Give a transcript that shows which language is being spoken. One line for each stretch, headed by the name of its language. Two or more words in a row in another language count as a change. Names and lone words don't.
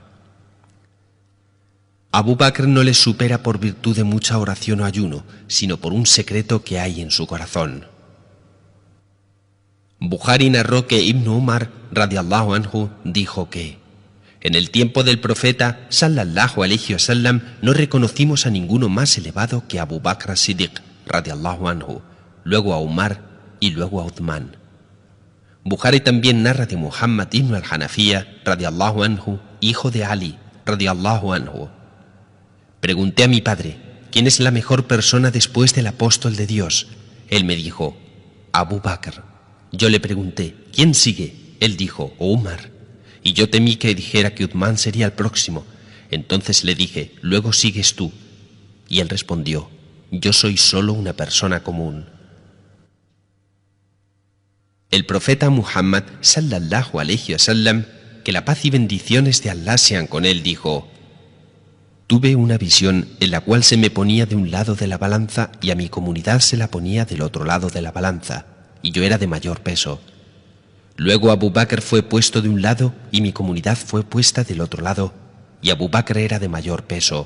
Spanish: Abu Bakr no les supera por virtud de mucha oración o ayuno, sino por un secreto que hay en su corazón. Bukhari narró que Ibn Umar
Arabic: رضي الله عنه
Spanish: dijo que en el tiempo del profeta
Arabic: صلى الله عليه وسلم
Spanish: no reconocimos a ninguno más elevado que Abu Bakr as-Siddiq
Arabic: رضي الله عنه,
Spanish: luego a Umar y luego a Uthman. Bukhari también narra de Muhammad ibn al-Hanafiya
Arabic: رضي الله عنه,
Spanish: hijo de Ali
Arabic: رضي الله عنه:
Spanish: pregunté a mi padre, ¿quién es la mejor persona después del apóstol de Dios? Él me dijo: Abu Bakr. Yo le pregunté, ¿quién sigue? Él dijo: Umar. Y yo temí que dijera que Uthman sería el próximo. Entonces le dije: luego sigues tú. Y él respondió: yo soy solo una persona común. El profeta Muhammad
Arabic: صلى الله عليه وسلم,
Spanish: que la paz y bendiciones de Allah sean con él, dijo: tuve una visión en la cual se me ponía de un lado de la balanza y a mi comunidad se la ponía del otro lado de la balanza, y yo era de mayor peso. Luego Abu Bakr fue puesto de un lado y mi comunidad fue puesta del otro lado, y Abu Bakr era de mayor peso.